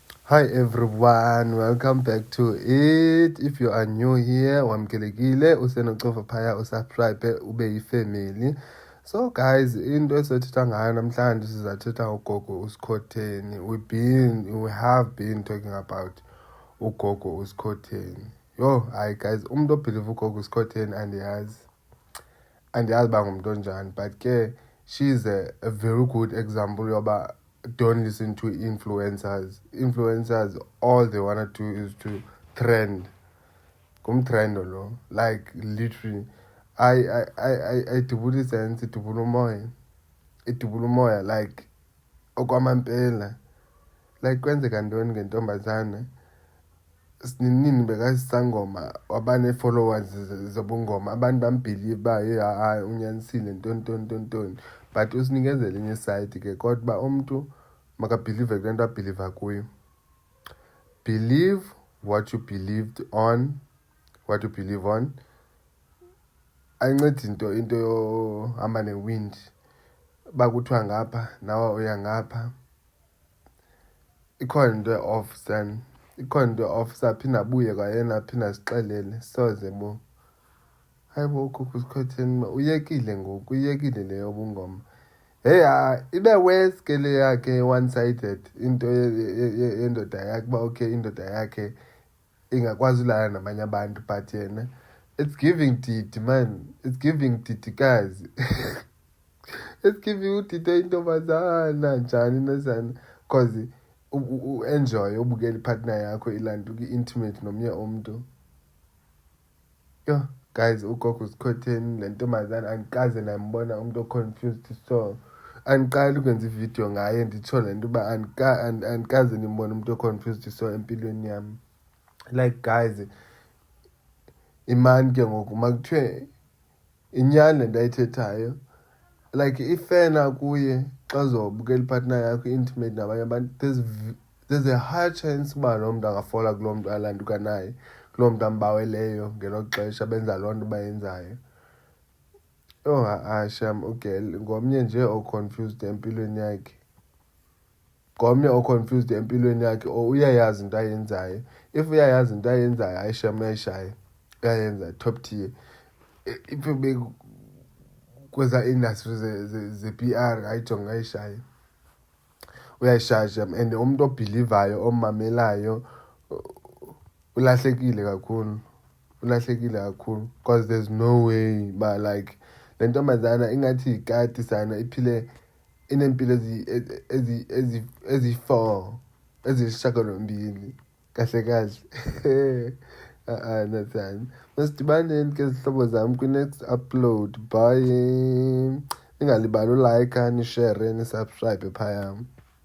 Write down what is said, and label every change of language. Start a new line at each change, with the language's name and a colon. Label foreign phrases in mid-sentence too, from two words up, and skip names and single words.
English: Hi everyone, welcome back to it. If you are new here,
Xhosa: wamkelekile usenocofa phaya usubscribe ube yifamily. So guys, into esothetha ngayo namhlanje sizathetha ugogo uSikhotheni.
English: We have been talking about ugogo uSikhotheni. Hi guys,
Xhosa: umuntu obelieve ugogo uSikhotheni andiyazi uba ngumntu onjani,
English: but ke she's a very good example yoba don't listen to influencers. All they want to do is to trend.
Xhosa: Ngumtrendo lo,
English: like literally
Xhosa: idubula isense, idubula umoya like okwamampela. Like kwenzeka ntoni ngentombazana nini bekasisangoma wabane-followers zobungoma, abantu bambhilive uba unyanisile ntoni. But usinikezela enye side ke kodwa uba umntu makabhilive kule nto abhiliva kuyo.
English: Believe what you believe on.
Xhosa: Ayincedi into yohamba ne-wind, uba kuthiwa ngapha nawe uya ngapha. Ikhona into e-off son, ikhona into e-off, saphinda abuye kwayena aphinda asixelele soze bo. Hayi bo, ugogo uSikhotheni uyekile ngoku, uyekile le yobungoma. Ibe worse ke le yakhe one-sided, into yendoda yakhe uba okay indoda yakhe ingakwazi ulala nabanye abantu, but yena
English: it's giving didi man, it's giving didikazi. It's giving
Xhosa: udide intombazana njani nezana, because u-enjoy ubukela ipartner yakho ilanto ki-intimate nomnye umntu. Guys, ugogo uSikhotheni le ntombazana andikaze ndambona umntu o-confused, so andiqali ukwenza ividiyo ngaye nditsho le nto uba andikaze ndimbone umntu o-confused so empilweni yam. Like guys, imani ke ngoku makuthiwe inyani le nto ayithethayo, like ifena kuye xa uzobukela ipartner yakho i-intimate nabanye abantu.
English: There's a high chance
Xhosa: uba loo mntu angafola kuloo mntu alantuka naye, kuloo mntu ambaweleyo ngelo xesha benza loo nto bayenzayo. Sham ugel ngomnye nje o-confused empilweni yakhe, or uyayazi into ayenzayo. If uyayazi into ayenzayo, hayi sham uyayishaya, uyayenza
English: top tier.
Xhosa: If ube kweza industry ze-PR, hayi jonga uyayishaya, uyayishaya sham. And umntu obhilivayo, omamelayo, ulahlekile kakhulu,
English: because there's no way
Xhosa: ba like le ntombazana ingathi yikati sana, iphile inempilo ezi-4 ezisishiyagalombili kahle. Nathani, masidibaneni ke zihlobo zam kwi-
English: next upload.
Xhosa: Bye. Ningalibali ulayikha, nishare, nisubscribe phaya.